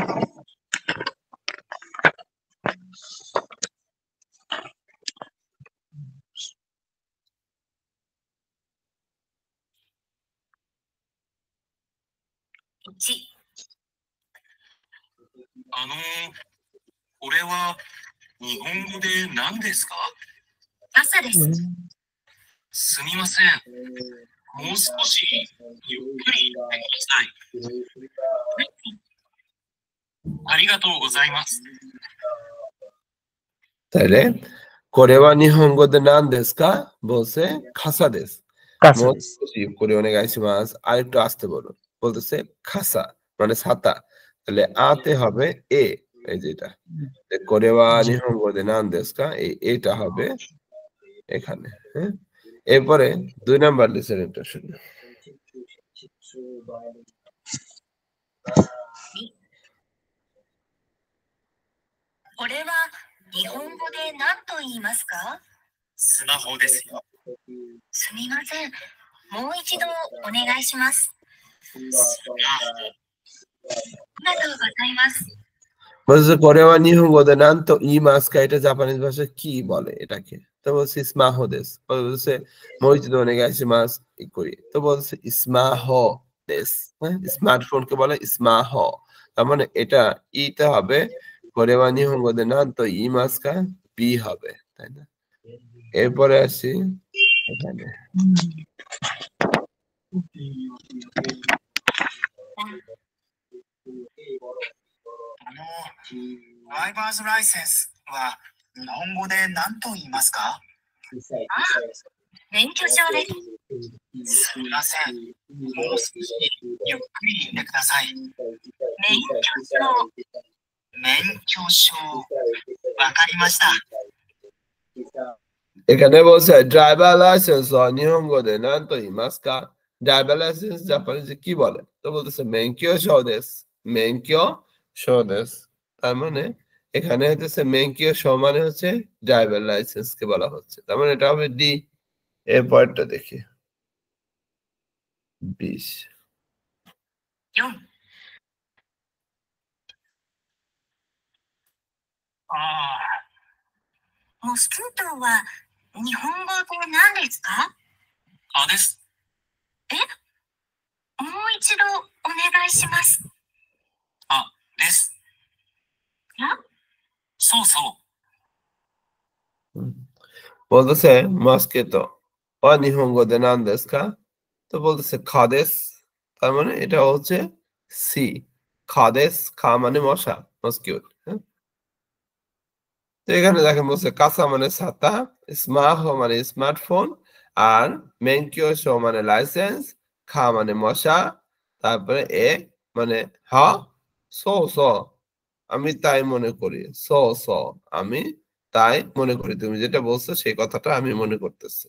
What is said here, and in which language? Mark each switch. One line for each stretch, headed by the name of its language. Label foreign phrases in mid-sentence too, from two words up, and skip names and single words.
Japanese: 1、これは日本語で何ですか？朝です。すみません。もう少しゆっくり言ってください。ありがとうございます。
Bangla: তাহলে
Japanese: これは日本語で何ですか
Bangla: বলছে
Japanese: 傘です.
Bangla: কোরে অনেক আইসি মাস, আর একটু আসতে বলো। বলতেছে খাসা মানে ছাতা। তাহলে আতে হবে এ, এই যেটা
Japanese: これは日本語で何ですか,
Bangla: এটা হবে এখানে। হ্যাঁ, এরপরে 2 নাম্বার লিসেনটা শুনুন।
Japanese: これは日本語で何と言いますか？スマホですよ。すみません。もう一度お願いします。スマホ。ありがとうございます。
Bangla: বলছে
Japanese: これは日本語で何と言いますか,
Bangla: এটা জাপানিজ ভাষায় কি বলে এটাকে? তো বলছে
Japanese: スマホです.
Bangla: বলছে
Japanese: もう一度お願いします
Bangla: ই করি। তো বলছে
Japanese: スマホです.
Bangla: হ্যাঁ, স্মার্টফোনকে বলে স্মাহো। তার মানে এটা ইতে হবে,
Japanese: これは日本語で何と言いますか
Bangla: বি হবে, তাই না? এরপরে আসি এখানে।
Japanese: ドライバーズライセンスは日本語で何と言いますか？免許証です。すみません。もう少しゆっくり言ってください。免許証。わかりました。
Bangla: এখানে বলছে
Japanese: ドライバーライセンス日本語で何と言いますか,
English: driver license
Bangla: জাপানিজে কি বলে? তো বলতেছে
Japanese: 免許証です、免許証です.
Bangla: তার মানে এখানে হচ্ছে মেনকিও শো মানে হচ্ছে ড্রাইভার লাইসেন্স কে বলা হচ্ছে, তার মানে এটা হবে ডি। এর পরেরটা দেখি 20।
Japanese: 4。ああ。モスキートは日本語で何ですか？あです。え？もう一度お願いします。あです。あ？そうそう。
Bangla: বলতেছে
Japanese: モスキートは日本語で何ですか,
Bangla: তো বলতেছে খাদেস। তার মানে এটা হচ্ছে সি, খাদেস। খা মানে মশা, মস্কিউট। তো এখানে দেখেন বলছে কাসা মানে ছাতা, স্মাহো মানে স্মার্টফোন, আর মেনকিওশো মানে লাইসেন্স, খা মানে মশা, তারপরে এ মানে হা,
Japanese: そうそう
Bangla: আমি তাই মনে করি,
Japanese: そうそう
Bangla: আমি তাই মনে করি, তুমি যেটা বলছো সেই কথাটা আমি মনে করতেছি।